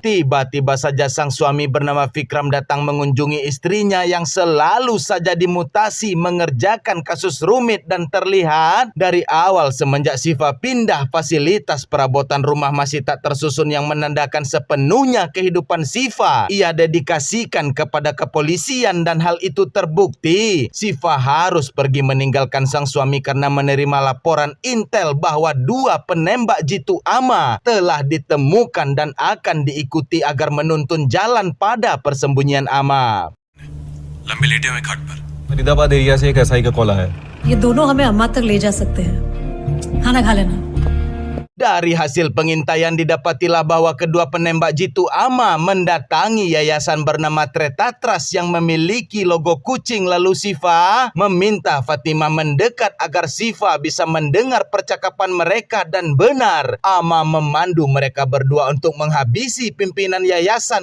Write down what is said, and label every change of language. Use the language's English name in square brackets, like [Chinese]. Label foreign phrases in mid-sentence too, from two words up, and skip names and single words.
[Indonesian] tiba-tiba saja sang suami bernama Vikram datang mengunjungi istrinya yang selalu saja dimutasi mengerjakan kasus rumit, dan terlihat dari awal semenjak Sifa pindah fasilitas perabotan rumah masih tak tersusun, yang menandakan sepenuhnya kehidupan Sifa ia dedikasikan kepada kepolisian, dan hal itu terbukti. Sifa harus pergi meninggalkan sang suami karena menerima laporan intel bahwa 2 penembak jitu Ama telah ditemukan dan akan diikuti agar menuntun jalan pada persembunyian Ama. [Hindi] लंबे लेटे हुए खाट पर फरीदाबाद एरिया से एक एसआई का कॉल आया है। ये दोनों हमें अम्मा तक ले जा सकते हैं। खाना खा लेना। [Indonesian] Dari hasil pengintaian didapatilah bahwa kedua penembak jitu Ama mendatangi yayasan bernama Tretatras yang memiliki logo kucing. Lalu Sifa meminta Fatima mendekat agar Sifa bisa mendengar percakapan mereka, dan benar Ama memandu mereka berdua untuk menghabisi pimpinan yayasan.